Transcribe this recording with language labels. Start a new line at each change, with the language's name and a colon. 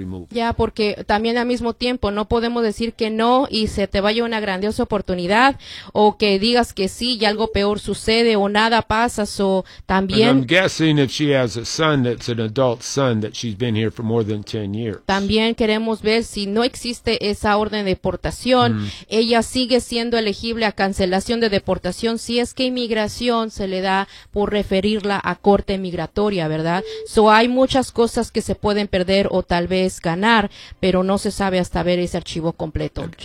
Spanish: Ya, porque también al mismo tiempo no podemos decir que no y se te vaya una grandiosa oportunidad o que digas que sí y algo peor sucede o nada pasa. So, también,
English: I'm guessing if she has a son that's an adult son that she's been here for more than 10 years.
Spanish: También queremos ver si no existe esa orden de deportación. Ella sigue siendo elegible a cancelación de deportación si es que inmigración se le da por referirla a corte migratoria, ¿verdad? So, hay muchas cosas que se pueden perder o tal vez ganar, pero no se sabe hasta ver ese archivo completo. Okay.